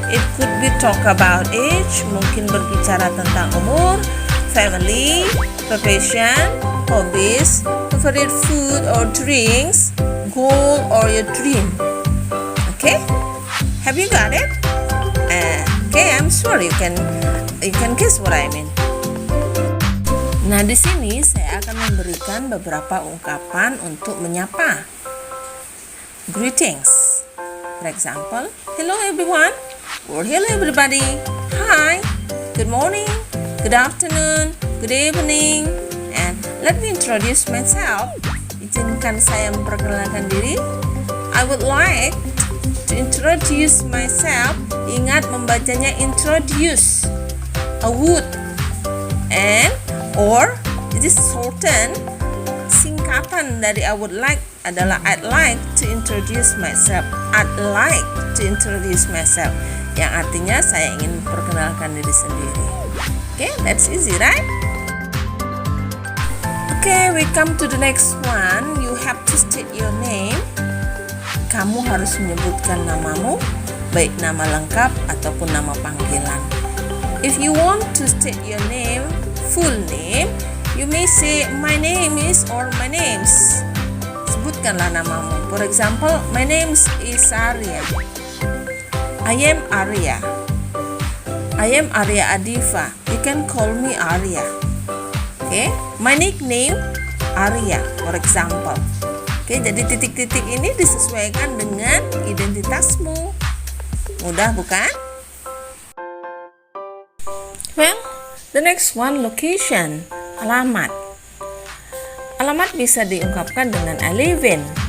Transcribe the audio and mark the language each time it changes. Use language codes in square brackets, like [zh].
[en] It could be talk about age, [id] mungkin berbicara tentang umur, [en] family, profession, hobbies, favorite food or drinks, goal or your dream. Okay? Have you got it? Okay, I'm sure you can guess what I mean. [id] Nah, di sini saya akan memberikan beberapa ungkapan untuk menyapa. [en] Greetings. For example, hello everyone, or hello everybody, hi, good morning, good afternoon, good evening, and let me introduce myself. [id] Izinkan saya memperkenalkan diri. [en] I would like to introduce myself. [id] Ingat membacanya [en] introduce. I would, and or it is shortened. [id] Singkatan dari [en] I would like [id] adalah [en] I'd like to introduce myself. I'd like to introduce myself, [id] yang artinya saya ingin memperkenalkan diri sendiri. [en] Okay, that's easy, right? Okay, we come to the next one. You have to state your name. [id] Kamu harus menyebutkan namamu. baik nama lengkap ataupun nama panggilan. [en] If you want to state your name, full name, you may say my name is or my names. [id] Sebutkanlah namamu. [en] For example, my name is Arya. I am Arya. I am Arya Adifa. You can call me Arya. Okay? My nickname Arya, for example. [id] Okay, jadi titik-titik ini disesuaikan dengan identitasmu. Mudah bukan? [en] Well, the next one, location, alamat. [id] Alamat bisa diungkapkan dengan [en] I live in.